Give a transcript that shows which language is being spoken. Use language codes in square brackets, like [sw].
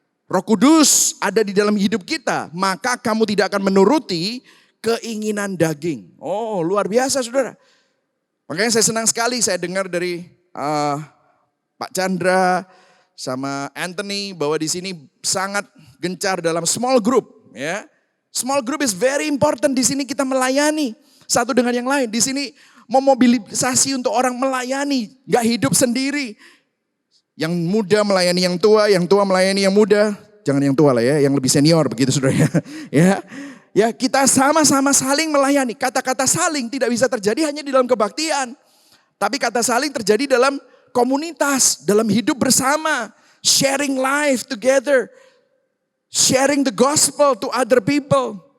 [id] Roh Kudus ada di dalam hidup kita, maka kamu tidak akan menuruti keinginan daging. Oh, luar biasa saudara. Makanya saya senang sekali saya dengar dari Pak Chandra sama Anthony bahwa di sini sangat gencar dalam small group. [en] Ya, small group is very important. [id] Di sini kita melayani satu dengan yang lain. Di sini memobilisasi untuk orang melayani, gak hidup sendiri. Yang muda melayani yang tua melayani yang muda. Jangan yang tua lah ya, yang lebih senior begitu saudara ya. Ya, kita sama-sama saling melayani. Kata-kata saling tidak bisa terjadi hanya di dalam kebaktian. Tapi kata saling terjadi dalam komunitas, dalam hidup bersama. [en] Sharing life together. Sharing the gospel to other people.